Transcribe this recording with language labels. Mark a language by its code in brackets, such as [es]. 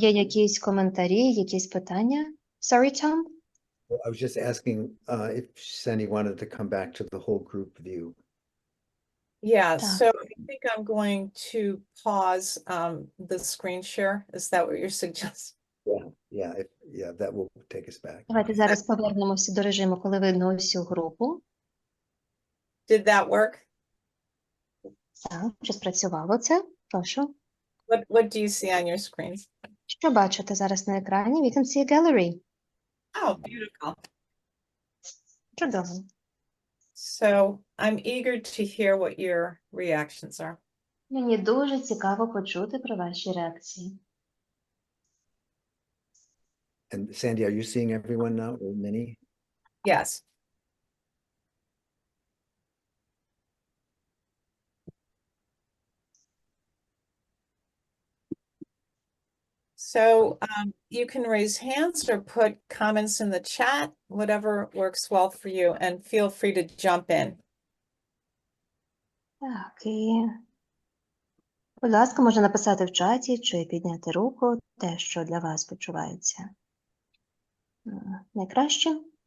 [uk] є якісь коментарі, якісь питання? [en] Sorry, Tom? I was just asking if Sandy wanted to come back to the whole group view. Yeah, [uk] Так. [en] so I think I'm going to pause the screen share. Is that what you're suggesting? Yeah, that will take us back. [uk] Давайте зараз повернемося до режиму, коли видно усю групу. [en] Did that work? [uk] Так, чи спрацювало це? Прошу. [en] What do you see on your screens? [uk] Що бачите зараз на екрані? [en] We can see a gallery. Oh, beautiful. [uk] Чудово. [en] So I'm eager to hear what your reactions are. [uk] Мені дуже цікаво почути про ваші реакції. [en] And Sandy, are you seeing everyone now, or many? Yes. So you can raise hands or put comments in the chat, whatever works well for you, and feel free to jump in. [uk] Так, і, будь ласка, можна написати в чаті чи підняти руку, те, що для вас почувається найкраще.